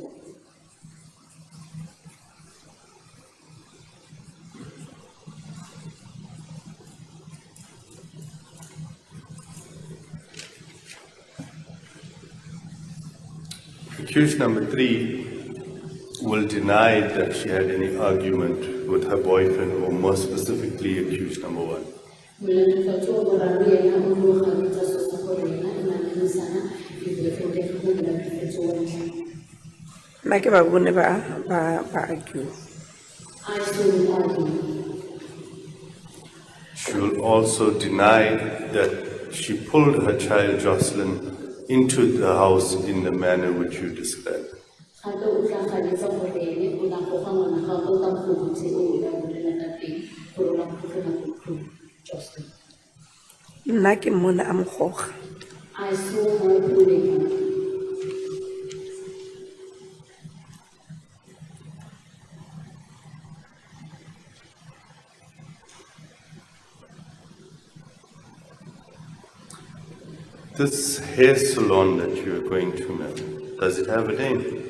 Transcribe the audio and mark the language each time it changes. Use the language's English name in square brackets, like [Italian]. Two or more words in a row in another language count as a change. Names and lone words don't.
[English] Accused number 3 will deny that she had any argument with her boyfriend, or more specifically, accused number 1. [Tswana] nna ke ba bone ba argue. [English] I still argue. She will also deny that she pulled her child Joshlin into the house in the manner which you described. [Tswana] Nna ke mmone a mo goga. [English] I saw her pulling her. This hair salon that you are going to now, does it have a name?